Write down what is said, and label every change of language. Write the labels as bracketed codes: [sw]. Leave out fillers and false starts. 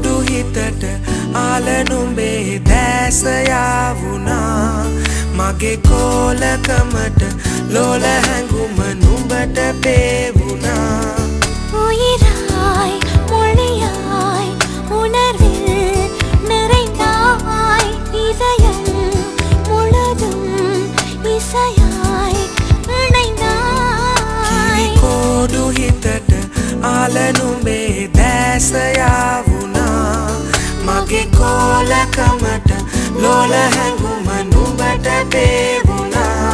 [si] හිතට ආලනුඹේ දැසයාවුනා මගේ කෝලකමට ලෝල හැඟුම නුඹට පේවුනා [ta] உயிராய் மொழியாய் உணர்வில் நிறைந்தாய் இதயம் முழுதும் இசையாய் இணைந்தாய் [si] කිරිකෝඩු හිතට ආලනුඹේ දැසයාවුනා මගේ කෝලකමට ලෝල හැඟුම නුඹට පේවුනා